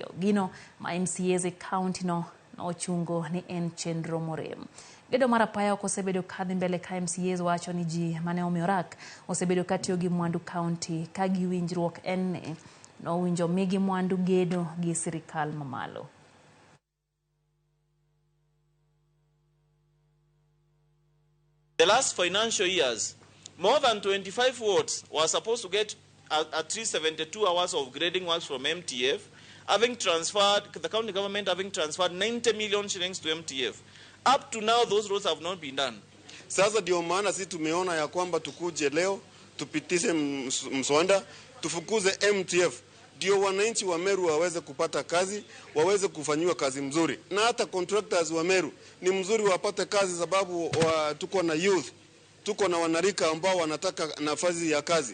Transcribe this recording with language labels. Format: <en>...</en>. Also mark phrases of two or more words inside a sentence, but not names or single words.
<luo>Gino ma MCAs e kaunti no ochungo ni en chenro morem. Gedo mar apaya ok osebedo kadhi mbele ka MCAs wacho ni ji mane omiyo orak osebedo katiyo gi mwandu kaunti ka giwinjruok en ni no winjo migi mwandu gedo gi sirikal mamalo.</luo> <en>The last financial years, more than 25 wards were supposed to get at least 72 hours of grading works from MTF, having transferred, the county government having transferred 90 million shillings to MTF. Up to now, those roads have not been done.</en> <sw>Sasa ndio maana sisi tumeona ya kwamba tukuje leo, tupitishe mswada, tufukuze MTF. Ndio wananchi wa Meru waweze kupata kazi, waweze kufanywa kazi mzuri. Na hata contractors wa Meru ni mzuri wapate kazi sababu tuko na youth, tuko na wanarika ambao wanataka nafasi ya kazi.</sw>